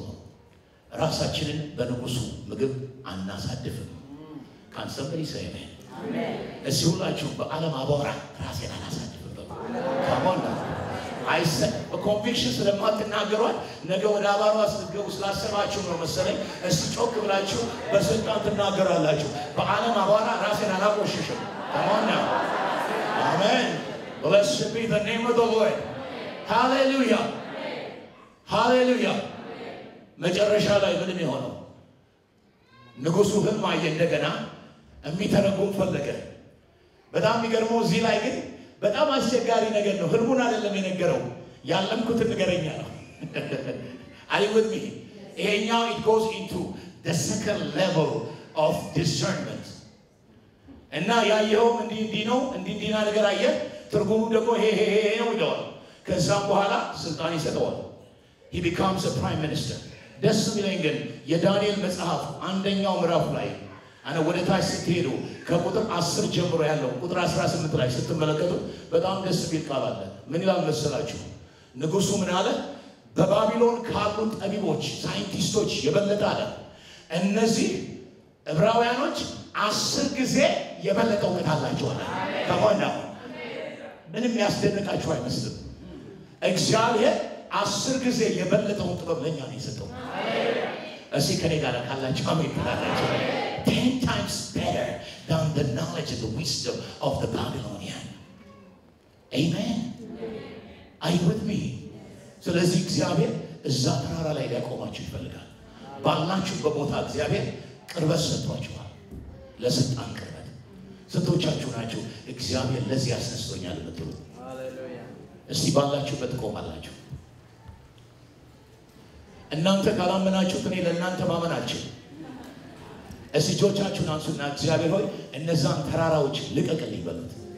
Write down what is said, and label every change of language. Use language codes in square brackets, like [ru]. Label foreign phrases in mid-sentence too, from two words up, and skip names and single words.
[am] ነው ራሳችንን በንጉሱ ምግብ አናሳድፍም [en] can somebody say amen [am] እዚህ ሁላችሁ በዓለም አቧራ ራሴን አላሳድፍም [en] come on now I said a conviction [am] ስለማትናገሯት ነገ ወደ አባሯ ስትገቡ ስላሰባችሁ ነው መሰለኝ እስቲ ጮክ ብላችሁ በስልጣን ትናገራላችሁ በዓለም አቧራ ራሴን አላቆሽሽም [en] come on now amen blessed be the name of the Lord hallelujah hallelujah [am] መጨረሻ ላይ ምንም የሆነው ንጉሱ ህልም አየ እንደገና የሚተረጉም ፈለገ በጣም የሚገርመው እዚህ ላይ ግን በጣም አስቸጋሪ ነገር ነው ህልሙን አይደለም የነገረው ያለምኩት ንገረኛ ነው [en] are you with me [am] ይሄኛው [en] it goes into the second level of discernment [am] እና ያየው እንዲህ ነው እንዲና ነገር አየ ትርጉሙ ደግሞ ይሄ ነው ይለዋል ከዛም በኋላ ስልጣን ይሰጠዋል [en] he becomes a prime minister [am] ደስ የሚለኝ ግን የዳንኤል መጽሐፍ አንደኛው ምዕራፍ ላይ አና ወደ ታች ስትሄዱ ከቁጥር 10 ጀምሮ ያለው ቁጥር 18 ላይ ስትመለከቱ በጣም ደስ የሚል ቃል አለ ምን ይላል መሰላችሁ ንጉሱ ምን አለ በባቢሎን ካሉ ጠቢቦች ሳይንቲስቶች የበለጠ አለ እነዚህ ዕብራውያኖች 10 ጊዜ የበለጠ እውቀት አላቸው አለ ከሆነ ምንም ያስደንቃችሁ አይመስልም እግዚአብሔር 10 ጊዜ የበለጠውን ጥበብ ለኛ ነው የሰጠው እሺ ከኔ ጋር ካላችሁ አሜን ብላችሁ [en] 10 times better than the knowledge and the wisdom of the Babylonian amen are you with me [am] ስለዚህ እግዚአብሔር እዛ ተራራ ላይ ሊያቆማችሁ ይፈልጋል ባላችሁ በቦታ እግዚአብሔር ቅርበት ሰጥቷችኋል ለስልጣን ቅርበት ስንቶቻችሁ ናችሁ እግዚአብሔር ለዚህ ያስነስቶኛል የምትሉ ሃሌሉያ እስቲ ባላችሁበት ቆማላችሁ እናንተ ካላመናችሁት እኔ ለእናንተ ማመን አልችልም እስቲ እጆቻችሁን አንሱና እግዚአብሔር ሆይ እነዛን ተራራዎች ልቀቅልኝ በሉት